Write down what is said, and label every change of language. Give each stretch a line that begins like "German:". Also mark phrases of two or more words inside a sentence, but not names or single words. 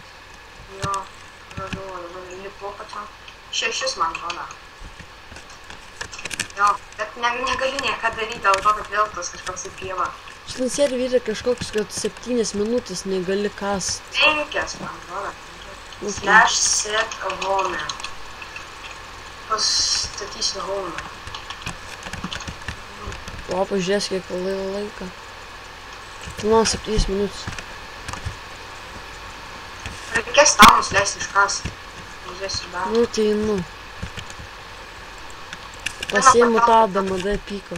Lithuanian: Jo, radau, dabar lipu pačiam. 6 man atrodo. Jo, bet negali nieko daryti dėl to, kad vėl tas kažkoks į pievą. Šitam serveriui yra kažkoks, kad 7 minutės negali kast. 5 man atrodo. Okay.
English: /set home.
Lithuanian: Pastatysiu home. O, pažiūrės, kiek laiką. Nu, 7 minutės. Reikės tau nusileisti iškasti. Žiūrėsiu dar. Nu, tai nu. Pasiimu tą DMD pyką.